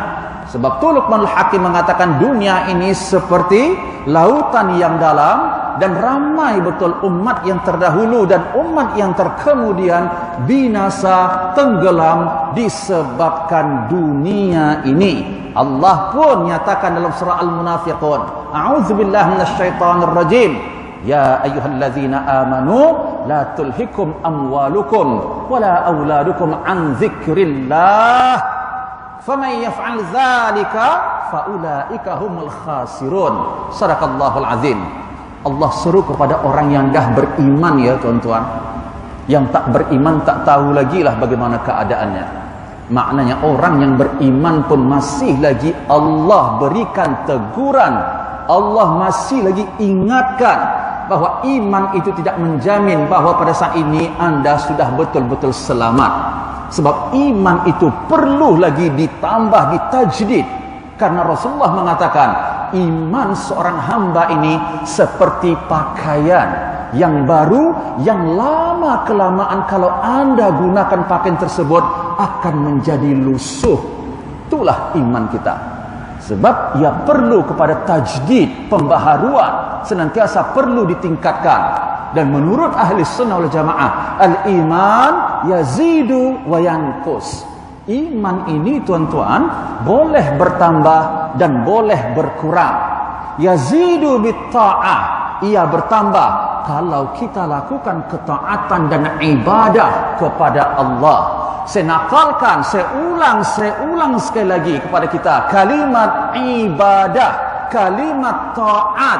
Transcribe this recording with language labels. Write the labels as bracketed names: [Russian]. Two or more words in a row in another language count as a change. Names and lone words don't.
[Malay] Sebab tu Luqmanul Hakim mengatakan dunia ini seperti lautan yang dalam, dan ramai betul umat yang terdahulu dan umat yang terkemudian binasa, tenggelam disebabkan dunia ini. Allah pun nyatakan dalam surah Al-Munafiqun, [Arabic] أعوذ بالله من الشيطان الرجيم, يا أيها الذين آمنوا لا تلهكم أموالكم ولا أولادكم عن ذكر الله فمن يفعل ذلك فأولئك هم الخاسرون. صدق الله العظيم. [Malay] Allah seru kepada orang yang dah beriman, ya tuan-tuan, Yang tak beriman tak tahu lagi lah bagaimana keadaannya. Maknanya orang yang beriman pun masih lagi Allah berikan teguran, Allah masih lagi ingatkan bahawa iman itu tidak menjamin bahawa pada saat ini anda sudah betul-betul selamat. Sebab iman itu perlu lagi ditambah, ditajdid. Karena Rasulullah mengatakan, iman seorang hamba ini seperti pakaian yang baru, yang lama kelamaan kalau anda gunakan pakaian tersebut akan menjadi lusuh. Itulah iman kita. Sebab ia perlu kepada tajdid, pembaharuan, senantiasa perlu ditingkatkan. Dan menurut [Arabic] أهل السنة والجماعة, الإيمان يزيد وينقص. [Malay] Iman ini tuan-tuan boleh bertambah dan boleh berkurang. [Arabic] يزيد بالطاعة, [Malay] ia bertambah kalau kita lakukan ketaatan dan ibadah kepada Allah. Saya nakalkan, saya ulang sekali lagi kepada kita kalimat ibadah, kalimat taat.